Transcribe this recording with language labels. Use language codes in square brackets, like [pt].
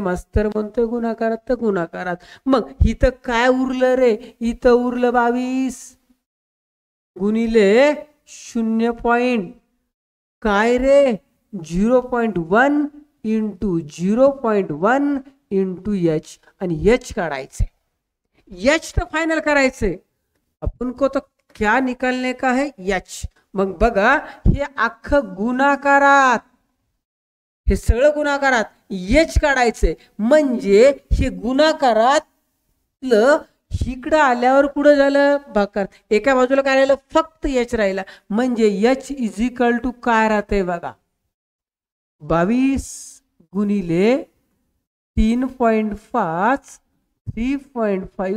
[mr] मास्तर म्हणतोय गुणाकारात तर गुणाकारात. मग इथं काय उरलं रे, इथं उरलं 22 गुणिले 0. काय रे 0.1 इंटू 0.1 इंटू एच. आणि एच काढायचे, एच तर फायनल करायचे. [hi] अपन को तो क्या निकालने का है एच. [mr] मग बघा हे अख्खं गुणाकारात हे सगळं गुणाकारात एच काढायचंय, म्हणजे हे गुणाकारातलं इकडं आल्यावर कुठं झालं भागाकार, एका बाजूला काय राहिलं फक्त एच राहिला, म्हणजे एच इज इक्वल टू काय राहतंय बघा 22 गुणिले 3.5 3.5.